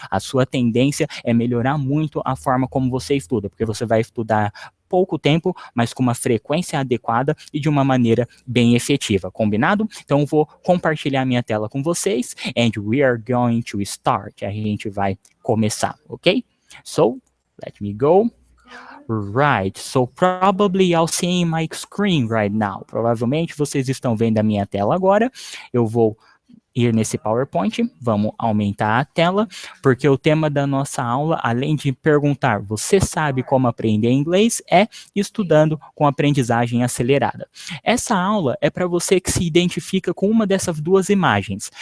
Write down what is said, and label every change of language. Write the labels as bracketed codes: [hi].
[pt] A sua tendência é melhorar muito a forma como você estuda, porque você vai estudar pouco tempo, mas com uma frequência adequada e de uma maneira bem efetiva, combinado? Então vou compartilhar minha tela com vocês [en] and we are going to start. [pt] A gente vai começar, ok? [en] So, let me go. Right, so probably I'll see my screen right now. [pt] Provavelmente vocês estão vendo a minha tela agora. Eu vou ir nesse PowerPoint, vamos aumentar a tela, porque o tema da nossa aula, além de perguntar, você sabe como aprender inglês, é estudando com aprendizagem acelerada. Essa aula é para você que se identifica com uma dessas duas imagens.